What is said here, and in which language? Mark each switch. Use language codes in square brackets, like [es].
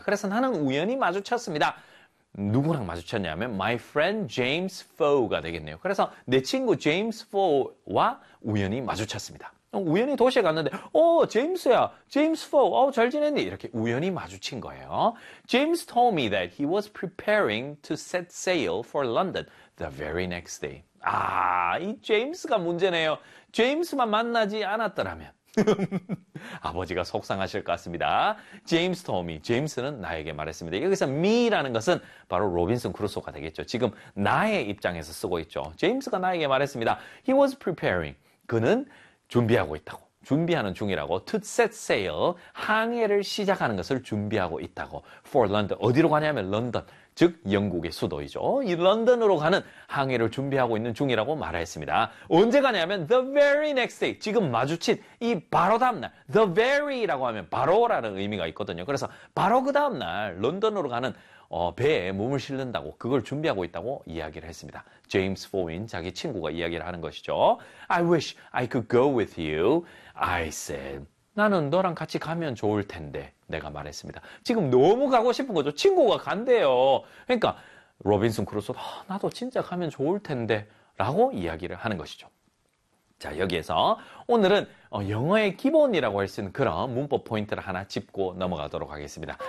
[ko] 그래서 나는 우연히 마주쳤습니다. 누구랑 마주쳤냐면 my friend James Foe가 되겠네요. 그래서 내 친구 James Foe와 우연히 마주쳤습니다. 우연히 도시에 갔는데 제임스야 제임스 포 잘 지냈니 이렇게 우연히 마주친 거예요. [en] James told me that he was preparing to set sail for London the very next day. [ko] 아, 이 제임스가 문제네요. 제임스만 만나지 않았더라면 아버지가 속상하실 것 같습니다. [en] James told me. [ko] 제임스는 나에게 말했습니다. 여기서 me라는 것은 바로 로빈슨 크루소가 되겠죠. 지금 나의 입장에서 쓰고 있죠. 제임스가 나에게 말했습니다. [en] He was preparing. [ko] 그는 준비하고 있다고. 준비하는 중이라고. [en] To set sail. [ko] 항해를 시작하는 것을 준비하고 있다고. For London. 어디로 가냐면 런던. 즉 영국의 수도이죠. 이 런던으로 가는 항해를 준비하고 있는 중이라고 말했습니다. 언제 가냐면 [en] the very next day, [ko] 지금 마주친 이 바로 다음날, the very라고 하면 바로라는 의미가 있거든요. 그래서 바로 그 다음날 런던으로 가는 배에 몸을 실는다고 그걸 준비하고 있다고 이야기를 했습니다. 제임스 포인 자기 친구가 이야기를 하는 것이죠. [en] I wish I could go with you, I said. [ko] 나는 너랑 같이 가면 좋을 텐데, 내가 말했습니다. 지금 너무 가고 싶은 거죠. 친구가 간대요. 그러니까 로빈슨 크루소도 나도 진짜 가면 좋을 텐데 라고 이야기를 하는 것이죠. 자, 여기에서 오늘은 영어의 기본이라고 할 수 있는 그런 문법 포인트를 하나 짚고 넘어가도록 하겠습니다.